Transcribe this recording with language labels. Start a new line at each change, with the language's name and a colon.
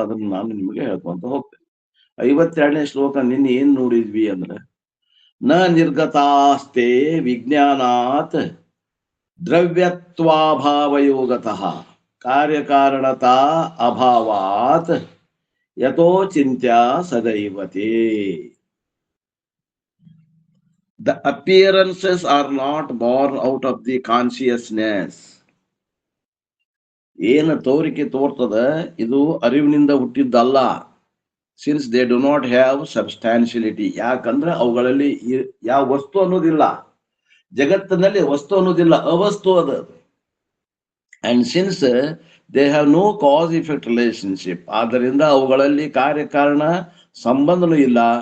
Kannada: ಅದನ್ನು ನಾನು ನಿಮಗೆ ಹೇಳ್ಕೊಂತ ಹೋಗ್ತೇನೆ. 52ನೇ ಶ್ಲೋಕ ನಿನ್ನೆ ಏನ್ ನೋಡಿದ್ವಿ ಅಂದ್ರೆ,
Sanskrit: ನ ನಿರ್ಗತಾಸ್ತೆ ವಿಜ್ಞಾನಾತ್ ದ್ರವ್ಯತ್ವಾಭಾವಯೋಗತಃ ಕಾರ್ಯಕಾರಣತಾ ಅಭಾವಾತ್ ಯಥೋ ಚಿಂತ್ಯ ಸದೈವತೆ.
English: The appearances are not born out of the consciousness.
Kannada: ಏನು ತೋರಿಕೆ ತೋರ್ತದ ಇದು ಅರಿವಿನಿಂದ ಹುಟ್ಟಿದ್ದಲ್ಲ.
English: Since they do not have substantiality.
Kannada: ಯಾಕಂದ್ರೆ ಅವುಗಳಲ್ಲಿ ಯಾವ ವಸ್ತು ಅನ್ನೋದಿಲ್ಲ. ಜಗತ್ತಿನಲ್ಲಿ ವಸ್ತು ಅನ್ನೋದಿಲ್ಲ, ಅವಸ್ತು ಅದ.
English: and since they have no cause effect relationship,
Kannada: ಆದ್ದರಿಂದ ಅವುಗಳಲ್ಲಿ ಕಾರ್ಯಕಾರಣ ಸಂಬಂಧನೂ ಇಲ್ಲ.